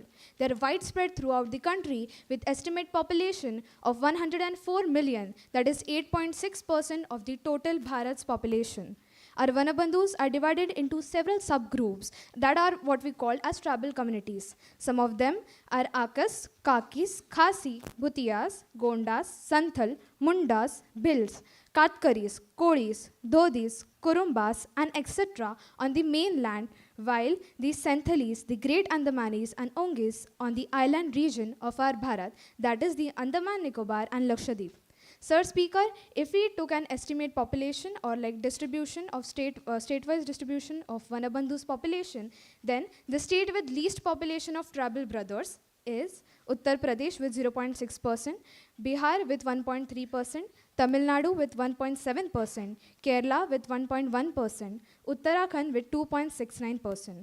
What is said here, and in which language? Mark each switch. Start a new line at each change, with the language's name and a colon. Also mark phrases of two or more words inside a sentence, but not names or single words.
English: They are widespread throughout the country with estimate population of 104 million, that is 8.6% of the total Bharat's population. Our Vanabandhus are divided into several subgroups that are what we call as tribal communities. Some of them are Akas, Kakis, Khasi, Bhutiyas, Gondas, Santhal, Mundas, Bhils, Katkaris, Kodis, Dhodis, Kurumbas, and etc. on the mainland, while the Santhalis, the Great Andamanis, and Ongis on the island region of our Bharat, that is the Andaman Nicobar and Lakshadweep. Sir Speaker, if we took an estimate population or like distribution of state-wise distribution of Vanabandhu's population, then the state with least population of tribal brothers is Uttar Pradesh with 0.6%, Bihar with 1.3%, Tamil Nadu with 1.7%, Kerala with 1.1%, Uttarakhand with 2.69%.